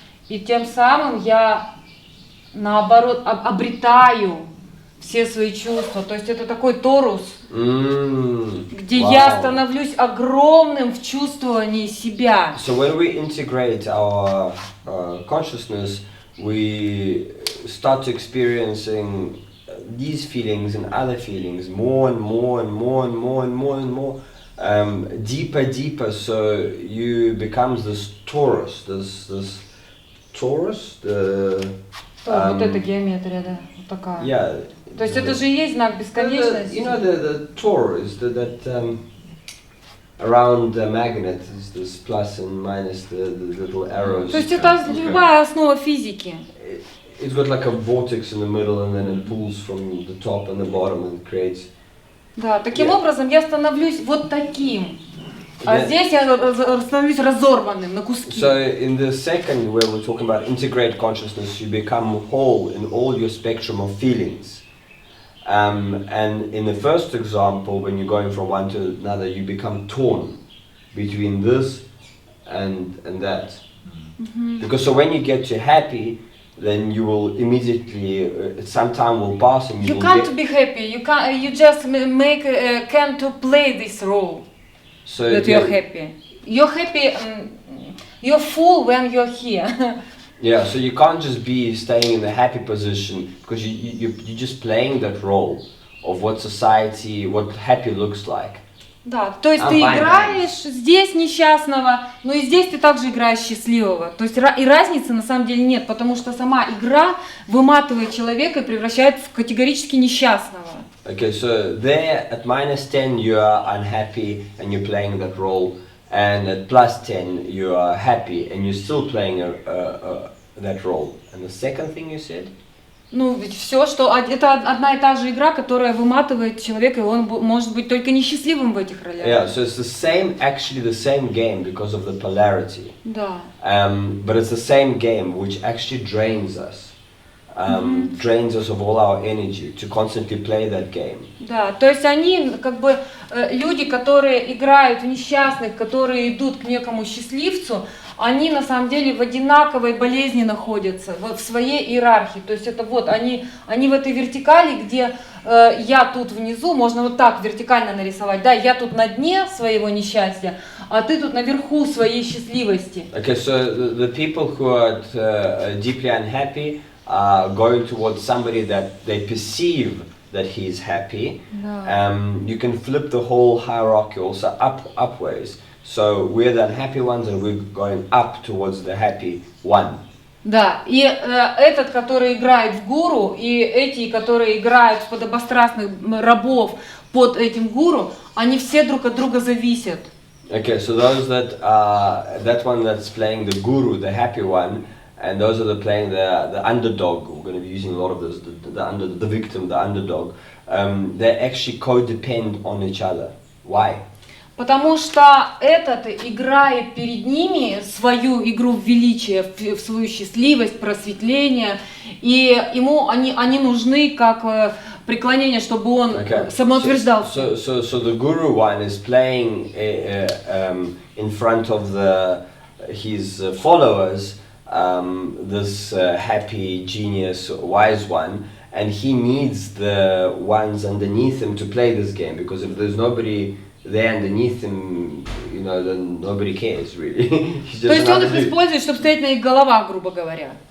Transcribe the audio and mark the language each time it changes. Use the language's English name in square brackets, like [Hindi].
[Russian] И тем самым я, наоборот, обретаю все свои чувства. То есть это такой торус, где я становлюсь огромным в чувствовании себя. [English] So when we integrate our consciousness, we start experiencing these feelings and other feelings more and more and more and more and more and more, deeper, deeper. So you becomes this Taurus, this Taurus. [Russian] Вот эта геометрия, да, вот такая. [English] Yeah. [Russian] То есть это же и есть знак бесконечности. [English] You know the Taurus, that around the magnet is this plus and minus, the little arrows. [Russian] То есть это любая основа физики. [English] It's got like a vortex in the middle, and then it pulls from the top and the bottom and creates. [Russian] Да, таким образом я становлюсь вот таким. А здесь я становлюсь разорванным на куски. [English] So in the second, where we're talking about integrate consciousness, you become whole in all your spectrum of feelings. And in the first example, when you're going from one to another, you become torn between this and that. Because so when you get to happy, then you will immediately, some time will pass and you will can't be happy. You just can't play this role. So that you're happy. You're happy. You're full when you're here. Yeah, so you can't just be staying in the happy position, because you're just playing that role of what society, what happy looks like. [Russian] Да, то есть ты играешь здесь несчастного, но и здесь ты также играешь счастливого. То есть и разницы на самом деле нет, потому что сама игра выматывает человека и превращает в категорически несчастного. [English] Okay, so there at -10 you are unhappy and you're playing that role, and at +10 you are happy and you're still playing that role. And the second thing you said? [Russian] Ну, ведь все, что это одна и та же игра, которая выматывает человека, и он может быть только несчастливым в этих ролях. [English] Yeah, so it's actually the same game because of the polarity. [Russian] Да. [English] But it's the same game which actually drains us. Drains us of all our energy to constantly play that game. [Russian] Да, то есть они как бы люди, которые играют в несчастных, которые идут к некому счастливцу, они на самом деле в одинаковой болезни находятся, в своей иерархии. То есть это вот они в этой вертикали, где я тут внизу, можно вот так вертикально нарисовать, да, я тут на дне своего несчастья, а ты тут наверху своей счастливости. [English] Okay, so the people who are deeply unhappy are going towards somebody that they perceive that he is happy. You can flip the whole hierarchy also upwards. So we're the unhappy ones and we're going up towards the happy one. Да, и этот, который играет в гуру, и эти, которые играют в подобострастных рабов под этим гуру, они все друг от друга зависят. Okay, so those that one that's playing the guru, the happy one, and those are playing the underdog. We're going to be using a lot of this, the victim, the underdog. They actually codepend on each other. Why? [Russian] Потому что этот играет перед ними свою игру в величие, в свою счастливость, просветление, и ему они нужны как преклонение, чтобы он самоутверждался. [English] So the guru one is playing in front of his followers, this happy, genius, wise one, and he needs the ones underneath him to play this game, because if there's nobody there underneath him, you know, then nobody cares really. [Russian] То есть он их использует, чтобы стоять на их головах, грубо говоря.